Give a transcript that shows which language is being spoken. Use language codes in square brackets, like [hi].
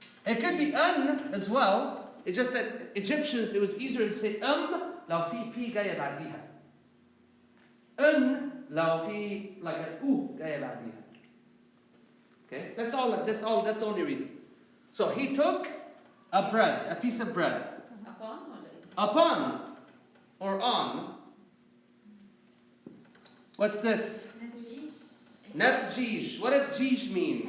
[en] It could be an as well. It's just that Egyptians, it was easier to say [ar] لو في [en] p [ar] جاية بعديها. لو في [en] like an u [ar] جاية بعديها. [en] Okay, that's the only reason. So he took a bread, a piece of bread. Upon or on. What's this? Nefjish. What does jish mean?